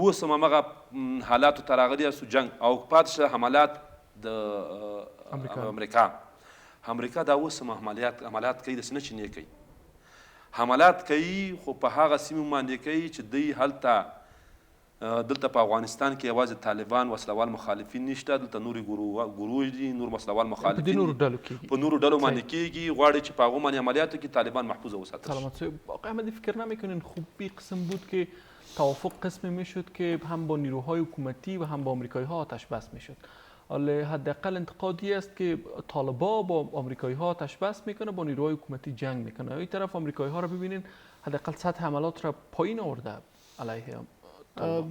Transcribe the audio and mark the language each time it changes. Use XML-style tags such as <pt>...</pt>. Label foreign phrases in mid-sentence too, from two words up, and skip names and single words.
<ps>اوس هم همغه حالاتو ته راغلي یاستو جنګ او پاتې شه حملات د امریکا دا اوس هم حملات کوي، داسې نه چې نه کوي، حملات کوي خو په هغه سیمو باندې کوي چې دوی هلته دلته په افغانستان کې یوازې طالبان وسلوال مخالفین نشته، دلته نورې ګروج دي، نور وسلوال مخالفین په نورو ډلو باندې کیږي، غواړي چې په هغو باندې عملیاتو کې طالبان محفوظ وساتل شي. سلامت صاحب،</ps> <fa>آقای احمدی فکر نمیکنین خوب قسم بود که توافق قسمی میشد که هم با نیروهای حکومتی و هم با آمریکایی ها آتش بس میشد؟ حالا حداقل انتقادی است که طالبان با آمریکایی ها آتش بس میکنه، با نیروهای حکومتی جنگ میکنه. این طرف آمریکایی ها رو ببینین حداقل سطح حملات را پایین آورده علیه طالبان.</fa>